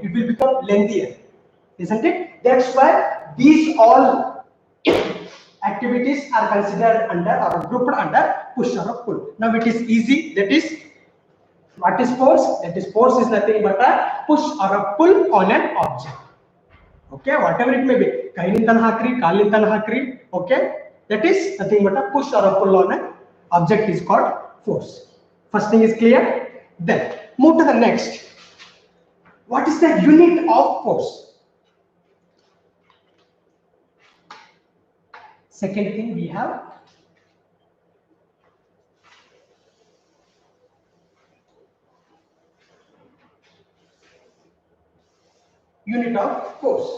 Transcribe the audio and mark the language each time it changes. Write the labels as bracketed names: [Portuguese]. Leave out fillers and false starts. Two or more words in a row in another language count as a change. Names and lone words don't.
[English] It will become lengthier, isn't it? That's why these all activities are considered under or grouped under push or pull. Now it is easy. That is, what is force? That is, force is nothing but a push or a pull on an object. Okay, whatever it may be. Kainintan hakri, kalintan hakri. Okay, that is nothing but a push or a pull on an object is called force. First thing is clear. Then move to the next. What is the unit of force? Second thing we have unit of force.